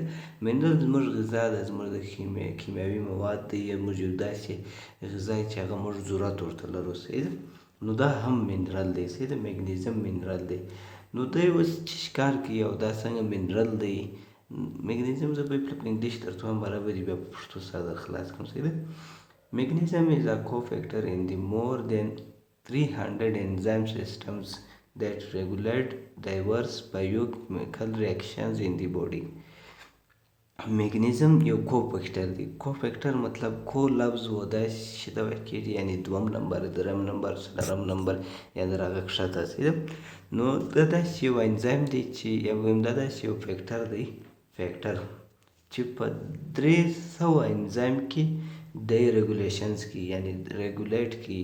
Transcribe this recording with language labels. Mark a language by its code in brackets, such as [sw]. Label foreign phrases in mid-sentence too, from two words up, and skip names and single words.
[ps] منرال زموږ غذا ده، زموږ د کیمیاوي مواد دی، موږ یو داسې غذا چې هغه موږ ضرورت ورته لرو. صحیح ده؟ نو دا هم منرال دی. صحیح ده؟ [en] magnesium mineral [ps] دی. نو دی اوس چې ښکار کوي او دا څنګه منرال دی. میګنیزیم زه به په انګلیش درته وایم، برابر بیا په پښتو سره خلاص کړم. صحیح ده؟ [en] Magnesium is a cofactor in the more than 300 enzyme systems that regulate diverse biochemical reactions in the body. [ps] میګنیزیم یو کوفیکټر دی. کوفیکټر مطلب کو لفظ و دا چې دا ویل کېږي یعنی دوم نمبر، دریم نمبر، څلورم نمبر یا د هغه کښته. صحیح ده؟ نو دا داسې یو انزایم دی چې دا داسې یو فیکټر دی، فیکټر چې په 300 انزایم کې د ریګولیشنز کی یعنی ریګولیټ کی.